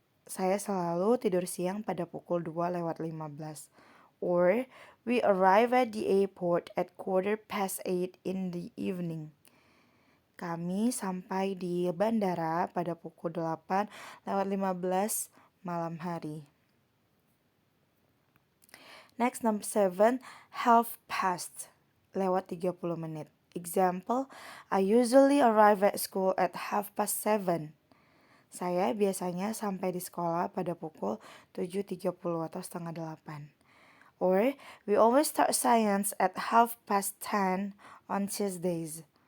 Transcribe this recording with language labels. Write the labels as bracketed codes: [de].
[id] Saya selalu tidur siang pada pukul 2:15. [en] Or, we arrive at the airport at 8:15 in the evening. [id] Kami sampai di bandara pada pukul 8:15 malam hari. [en] Next, number 7, half past, [id] lewat 30 menit. [en] Example, I usually arrive at school at 7:30. [id] Saya biasanya sampai di sekolah pada pukul 7:30 atau setengah 8. [en] Or, we always start science at 10:30 on Tuesdays.